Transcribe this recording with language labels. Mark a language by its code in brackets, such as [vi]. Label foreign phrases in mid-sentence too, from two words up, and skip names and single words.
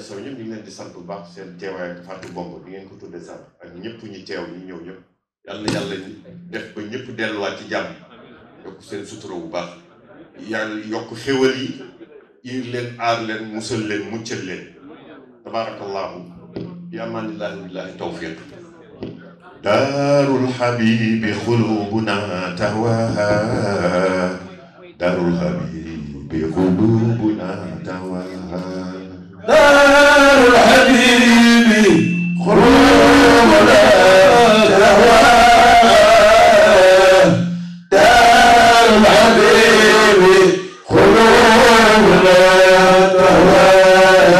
[wo] sow ñëpp ñu ngi leen di sant bu baax seen teewaay ak Fatou Bomb bi ngeen ko tudde sax ak ñëpp ñu teew ñu ñëw ñëpp yàlla na yàlla def ba ñëpp delluwaat ci jàmm yokk seen sutura bu baax yàlla yokk xéwal yi ir leen aar leen musal leen muccal leen [ar] تبارك الله بأمان الله بالله التوفيق دار الحبيب قلوبنا تهواها دار الحبيب قلوبنا تهواها دار الحبيب قلوبنا تهواها دار الحبيب قلوبنا تهواها